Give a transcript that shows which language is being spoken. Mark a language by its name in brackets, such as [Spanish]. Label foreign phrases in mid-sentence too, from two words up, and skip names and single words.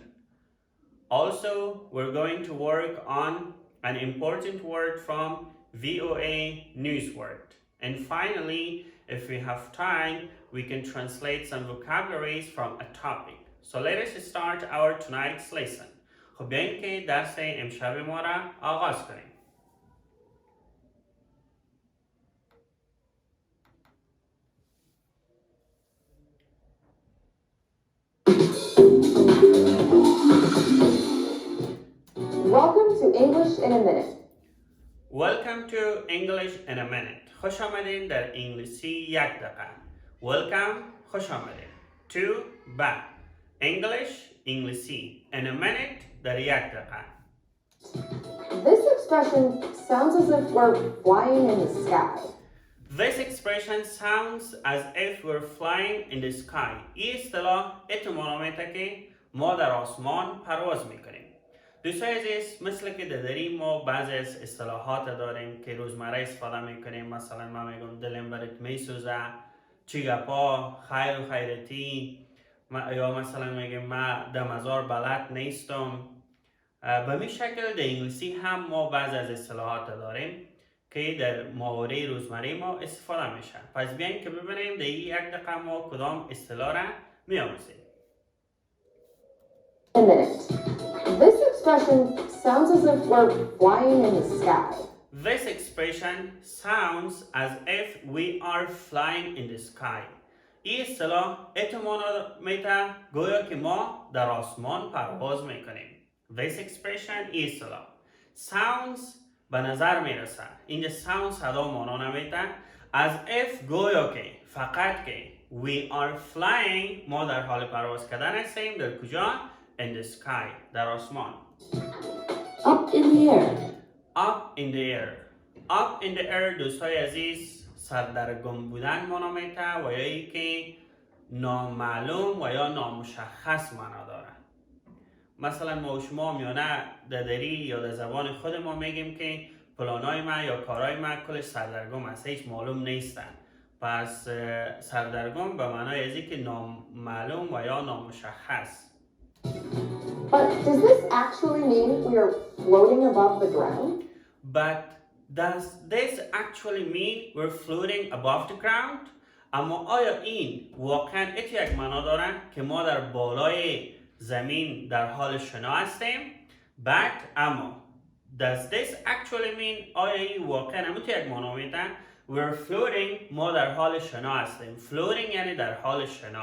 [English] Also, we're going to work on an important word from VOA News Word. And finally, if we have time, we can translate some vocabularies from a topic. So let us start our tonight's lesson. [Persian] خب بیاییم که درس امشب ما را آغاز کنیم. [English] Welcome to English in a Minute. Welcome to English in a Minute. [Persian] خوش آمدین در انگلیسی یک دقیقه. Welcome خوش آمدین. To به English انگلیسی [English] in a minute [Persian] در یک دقیقه. [English] This expression sounds as if we're flying in the sky. This expression sounds as if we're flying in the sky. [Persian] این اصطلاح احتمال میده که ما در آسمان پرواز میکنیم. دوستان عزیز، مثل که داریم ما بعضی از اصطلاحات داریم که روزمره استفاده میکنیم. مثلا ما میگم دلم برات میسوزه، چی گپا، خیر و خیرتی، یا مثلا میگم ما در مزار بلد نیستم. به می شکل در انگلیسی هم ما بعضی از اصطلاحات داریم که در محاوره روزمره ما استفاده میشه. پس بیاین که ببینیم در یک دقیقه ما کدام اصطلاح را میآموزیم. [English] A minute. This expression sounds as if we're flying in the sky. This expression sounds as if we are flying in the sky. [Persian] این اصطلاح احتمال میده گویا که ما در آسمان پرواز میکنیم. [English] This expression [Persian] این اصطلاح sounds به نظر میرسه. اینجا sound صدا مانا نمیده. [English] As if [Persian] گویا که فقط که [English] we are flying [Persian] ما در حال پرواز کردن هستیم. در کجا؟ [English] In the sky [Persian] در آسمان. [English] Up in the air. Up in the air. Up in the air [Persian] دوستای عزیز سردرگم بودن مانا میده و یا ای که نامعلوم و یا نامشخص معنا داره. مثلا ما و شما میانه دری یا در زبان خود ما میگیم که پلانای ما یا کارای ما کلش سردرگم است، هیچ معلوم نیستن. پس سردرگم به معنای ازی که نامعلوم و یا نامشخص. [English] But does this actually mean we are floating above the ground? But does this actually mean we're floating above the ground? [Persian] اما آیا این واقعا یک معنا داره که ما در بالای زمین در حال شنا هستیم؟ But اما [English] does this actually mean [Persian] آیا این واقعا هم یک معنا میده؟ [English] We're floating [Persian] ما در حال شنا هستیم. Floating یعنی در حال شنا.